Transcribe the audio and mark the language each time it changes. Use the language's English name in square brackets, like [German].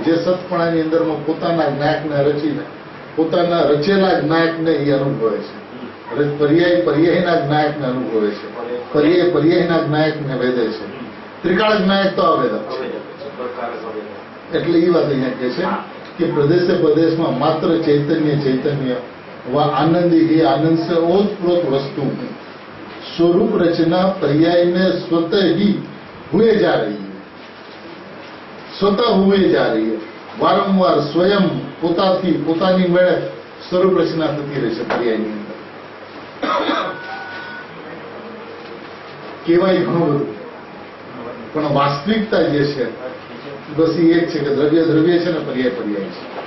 [Gujarati] જે સતપણાની અંદરમાં પોતાના જ્ઞાયકને રચીને પોતાના રચેલા જ્ઞાયકને એ અનુભવે છે. એટલે પર્યાય પર્યાયના જ્ઞાયકને અનુભવે છે, પર્યાય પર્યાયના જ્ઞાયકને વેદે છે. ત્રિકાળ જ્ઞાયક તો અવેદક છે. એટલે એ વાત અહીંયા કહે છે કે પ્રદેશે પ્રદેશમાં માત્ર ચૈતન્ય ચૈતન્ય [Hindi] वह आनंद ही आनंद से ओतप्रोत वस्तु स्वरूप रचना पर्याय में स्वतः ही हुए जा रही है, स्वतः हुए जा रही है। वारंवार स्वयं [Gujarati] પોતાથી પોતાની મેળે સ્વરૂપ રચના થતી રહેશે પર્યાયની અંદર. કહેવાય ઘણું બધું, પણ વાસ્તવિકતા જે છે બસ એ જ છે કે દ્રવ્ય દ્રવ્ય છે ને પર્યાય પર્યાય છે.